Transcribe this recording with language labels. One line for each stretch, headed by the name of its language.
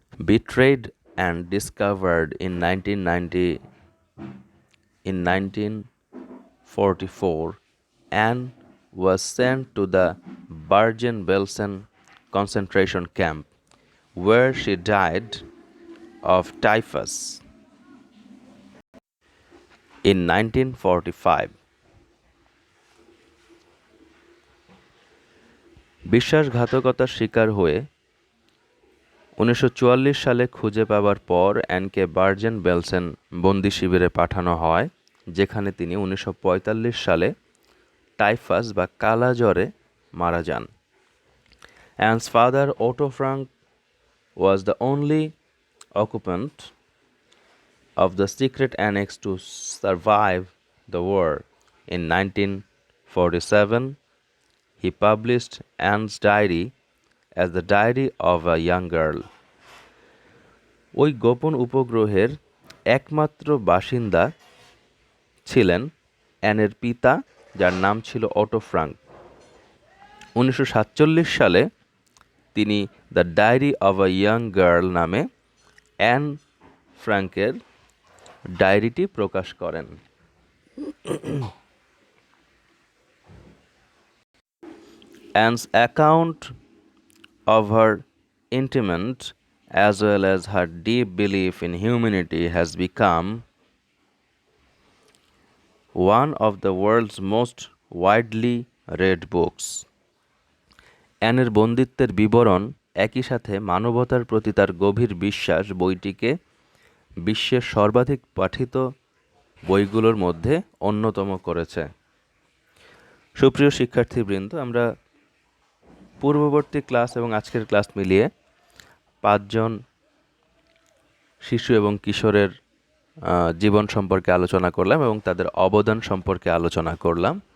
English: Betrayed and discovered in 1944, Anne was sent to the Bergen-Belsen concentration camp, where she died of typhus in 1945.
Bangla: বিশ্বাসঘাতকতার শিকার হয়ে 1944 সালে খুঁজে পাবার পর অ্যানকে বার্জেন বেলসেন বন্দি শিবিরে পাঠানো হয়, যেখানে তিনি 1945 সালে টাইফাস বা কালা জ্বরে মারা যান।
English: Anne's father Otto Frank was the only occupant of the secret annex to survive the war. In 1947, he published Anne's diary as the diary of a young girl.
Bangla: ওই গোপন উপগ্রহের একমাত্র বাসিন্দা ছিলেন অ্যানের পিতা, যার নাম ছিল অটো ফ্রাঙ্ক। 1947 সালে তিনি the diary of a young girl নামে অ্যান ফ্রাঙ্কের ডায়েরিটি প্রকাশ করেন।
English: Anne's account of her intimate as well as her deep belief in humanity has become one of the world's most widely read books.
Bangla: অ্যানের বন্দিত্বের বিবরণ, একই সাথে মানবতার প্রতি তার গভীর বিশ্বাস, বইটিকে বিশ্বের সর্বাধিক পাঠিত বইগুলোর মধ্যে অন্যতম করেছে। সুপ্রিয় শিক্ষার্থীবৃন্দ, আমরা পূর্ববর্তী ক্লাস এবং আজকের ক্লাস মিলিয়ে 5 জন শিশু এবং কিশোরের জীবন সম্পর্কে আলোচনা করলাম এবং তাদের অবদান সম্পর্কে আলোচনা করলাম।